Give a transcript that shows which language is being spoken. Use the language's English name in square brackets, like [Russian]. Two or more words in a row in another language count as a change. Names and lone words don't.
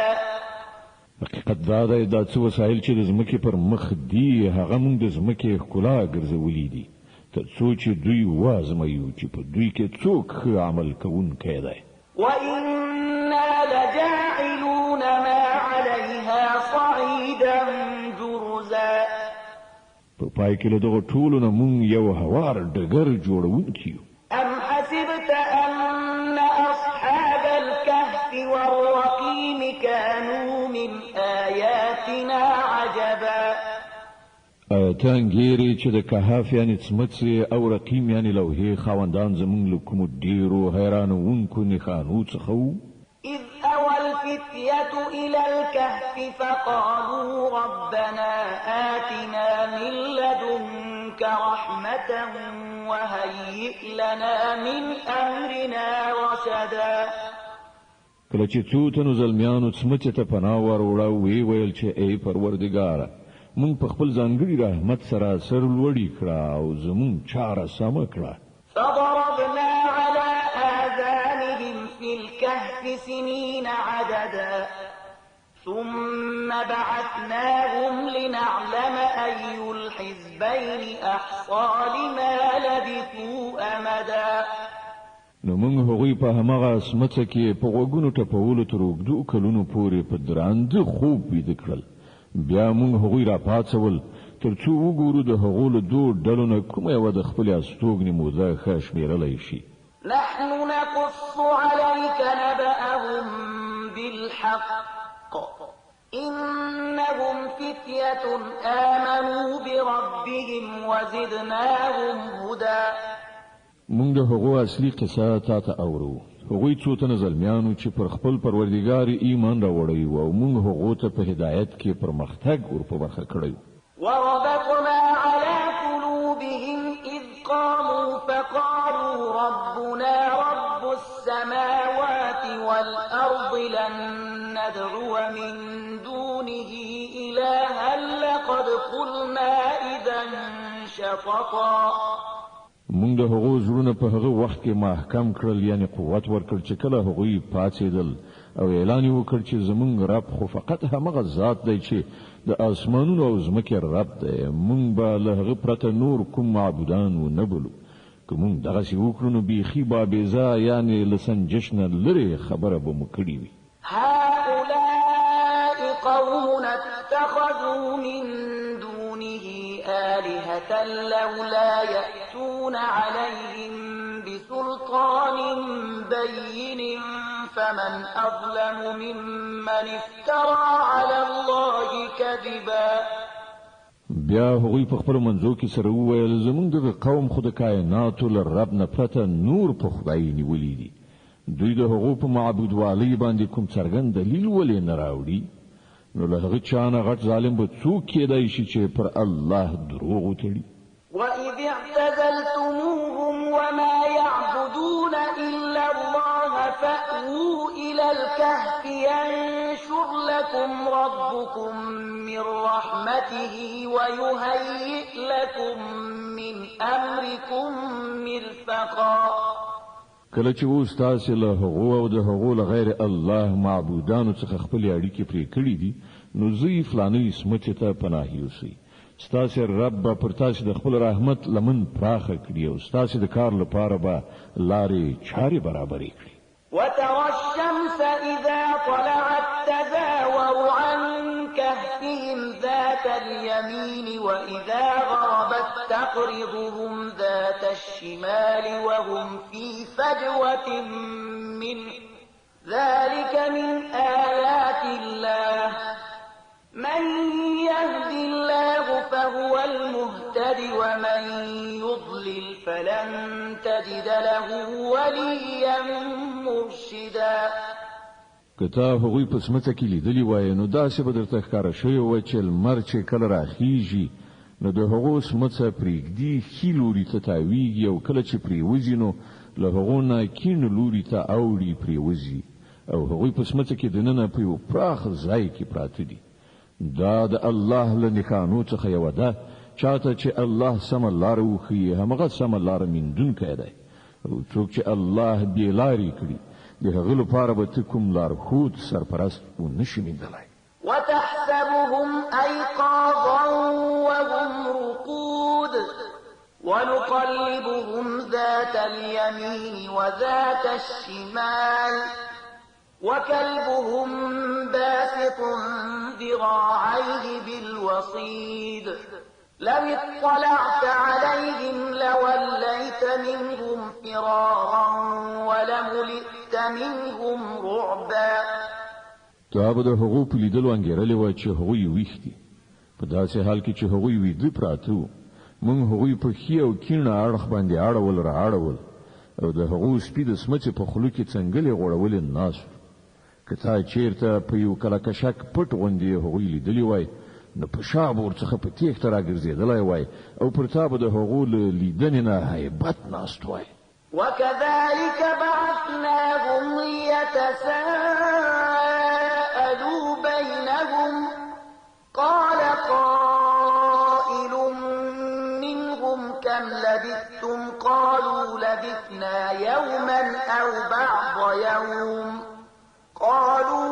[Pashto] حقیقت دا دی دا څه وسایل چې د ځمکې پر مخ دي هغه موږ د ځمکې ښکلا ګرځولي دي تر څو چې دوی وازمویو چې په دوی کې څوک ښه عمل کوونکی دی [Arabic] وإنا لجاعلون ما عليها صعيدا جرزا [Pashto] په پای کې له دغو ټولو نه موږ یو هوار ډګر جوړونکي یو [Arabic] أم حسبت أن أصحاب الكهف والرقيم كانوا من آياتنا عجبا [Pashto] ته انګیرې چې د کهف یعنې څمڅې او رقیم یعنې لوحې خاوندان زموږ له کومو ډېرو حیرانوونکو نښانو څخه وو [Arabic] إذ أوى الفتية إلى الكهف فقالوا ربنا آتنا من لدنك رحمة وهيئ لنا من أمرنا رشدا [Pashto] کله چې څو تنو زلمیانو څمڅې ته پناه وروړه ویې ویل چې ای پروردګاره مونږ په خپل ځانګړي رحمت سره سر لوړی کړه او زمونږ چاره سمه کړه [Arabic] فضربنا على آذانهم في الكهف سنين عددا ثم بعثناهم لنعلم أي الحزبين أحصى لما لبثوا أمدا [Pashto] نو موږ هغوی په هماغه څمڅه کې په غوږونو ټپولو تر اوږدو کلونو پورې په درانده خوب ویده کړل بیا موږ هغوی را پاڅول تر څو وګورو د هغو له دوو ډلو نه کومه یوه د خپلې استوګنې موده ښه شمېرلی شي [Arabic] نحن نقص عليك نبأهم بالحق إنهم فتية آمنوا بربهم وزدناهم هدى [Pashto] موږ د هغو اصلي قصه تا ته اورو هغوی څو تنه زلمیانو چې پر خپل پروردګار ایمان راوړی و او موږ هغو ته په هدایت کې پرمختګ ور په برخه کړی [Arabic] وربطنا على قلوبهم إذ قاموا فقالوا ربنا رب السماوات والأرض لن ندعو من دونه إلها لقد قلنا إذا شططا [Pashto] مونږ د هغو زړونه په هغه وخت کې محکم کړل یعنی قوت ورکړ چې کله هغوی پاتېدل او اعلان وکړ چې زمونږ رب خو فقط همغه ذات دی چې د اسمانونو او ځمکې رب دی مونږ به له هغه پرته نور کوم معبودان ونه بولو که مونږ دغسې وکړو نو بیخي بابیزه یعنی له سنجش نه لرې خبره به مو کړې وي [Arabic] هؤلاء قوم اتخذوا من دونه آلهة لولا يأتون عليهم بسلطان بين فمن أظلم ممن افترى على الله كذبا [Pashto] بیا هغوی په خپل منځو کې سره وویل زمونږ دغه قوم خو د کائناتو له رب نه پرته نور په خدای نیولي دي دوی د هغو په معبودوالۍ باندې کوم څرګند دلیل ولې نه راوړي نو له هغه چا نه غټ ظالم به څوک کېدای شي چې پر الله دروغ وتړي [Arabic] وإذ اعتزلتموهم وما يعبدون إلا الله فأووا إلى الكهف ينشر لكم ربكم من رحمته ويهيئ لكم من أمركم مرفقا [Pashto] کله چې اوس تاسو له هغو او د هغو له غیر الله معبودانو څخه خپل اړیکې پرې کړې دي نو زی فلاني سمته ته پناه یوسئ ستاسو رب پر تاسو د خپل رحمت لمن پراخه کړي او ستاسو د کار لپاره به لارې چارې برابرې کړي [Arabic] وترى الشمس إذا طلعت تزاور عن كهفهم ذات اليمين وإذا غربت تقرضهم ذات الشمال وهم في فجوة منه ذلك من آيات الله من يهد الله فهو المهتد ومن يضلل فلن تجد له وليا مرشدا [Pashto] کته هغوی په سمڅه کې لیدلی وای نو داسې به درته ښکاره شوی و چې لمر چې کله راخیږي نو د هغو سمڅه پرېږدي ښي لوري ته تاویږي او کله چې پرېوځي نو له هغو نه کیڼ لوري ته اوړي پرېوځي او هغوی په سمڅه کې دننه په یو پراخ ځای کې پراته دي دا د الله له نښانو څخه یوه ده چاته چې الله سمه لاره وښیي همغه سمه لاره موندونکی دی او څوک چې الله بې لارې کړي د هغه لپاره به ته کوم لارښود سرپرست ونشي موندلی [Arabic] وتحسبهم أيقاظا وهم رقود ونقلبهم ذات اليمين وذات الشمال وكلبهم باسط ذراعيه بالوصيد لو اطلعت عليهم لوليت منهم فرارا ولملئت منهم رعبا [Pashto] تا به د هغو په لیدلو انګېرلې وه چې هغوی ویښ دي په داسې حال کې چې هغوی ویده پراته وو موږ هغوی په ښي او کیڼه اړخ باندې اړول را اړول او د هغو سپي د سمڅې په خولو کې څنګلې غوړولې ناست که تا چیرته په یو کلکشک پټ غوندې هغوی لیدلی وای نو په شا به ورڅخه په تیښته راګرځېدلی وای او پر تا به د هغو له لیدنې نه هیبت ناست وای [Arabic] وكذلك بعثناهم ليتساءلوا بينهم قال قائل منهم كم لبثتم قالوا لبثنا يوما أو بعض يوم قالوا